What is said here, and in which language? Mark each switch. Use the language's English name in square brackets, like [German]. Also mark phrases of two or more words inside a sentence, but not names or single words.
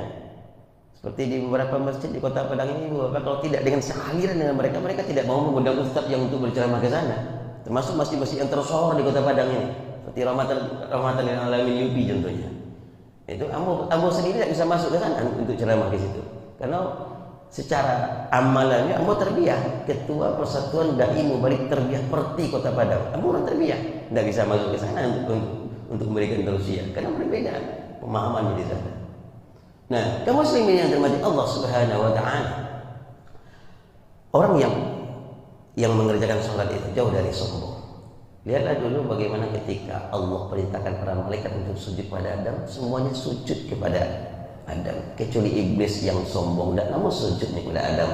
[Indonesian] Seperti di beberapa masjid di Kota Padang ini, Bapak, kalau tidak dengan sealiran dengan mereka, mereka tidak mau mengundang ustaz yang untuk berceramah ke sana. Termasuk masjid-masjid yang tersohor di Kota Padang ini. Seperti seperti rahmatan lil alamin UPI contohnya. Itu ambo sendiri tidak bisa masuk ke sana untuk ceramah ke situ. Karena secara amalannya ambo terbiah, ketua Persatuan Dai Mubarik Terbiah Perti Kota Padang. Ambo orang terbiah, tidak bisa masuk ke sana untuk memberikan tausiah karena berbeda pemahamannya di sana. Nah, kaum muslimin yang dirahmati Allah [Arabic] سبحانه وتعالى, [Indonesian] orang yang mengerjakan sholat itu jauh dari sombong. Lihatlah dulu bagaimana ketika Allah perintahkan para malaikat untuk sujud pada Adam, semuanya sujud kepada Adam, kecuali iblis yang sombong dan namun sujudnya kepada Adam.